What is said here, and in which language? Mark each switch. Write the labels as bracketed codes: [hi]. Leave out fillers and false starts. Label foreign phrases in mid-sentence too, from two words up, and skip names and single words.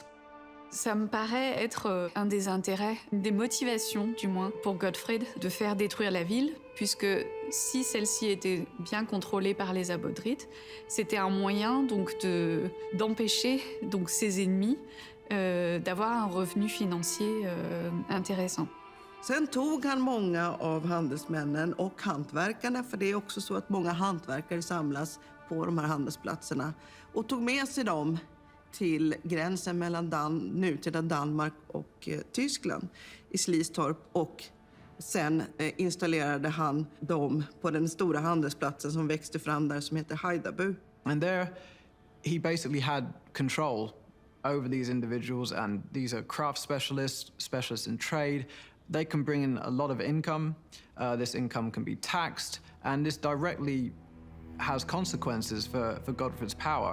[fr] Ça me paraît être un des intérêts, des motivations du moins, pour Godfred de faire détruire la ville, puisque si celle-ci était bien contrôlée par les Abodrites, c'était un moyen d'empêcher ses ennemis d'avoir un revenu financier intéressant. [sv] Sen tog han många av handelsmännen och hantverkarna, för det är också så att många hantverkare samlas på de här handelsplatserna, och tog med sig dem till gränsen mellan nutida Danmark och Tyskland i Slistorp, och sen installerade han dem på den stora handelsplatsen som växte fram där som heter Haidabu. [en] And there he basically had control over these individuals, and these are craft specialists in trade. They can bring in a lot of income. This income can be taxed, and this directly has consequences for Godfred's power.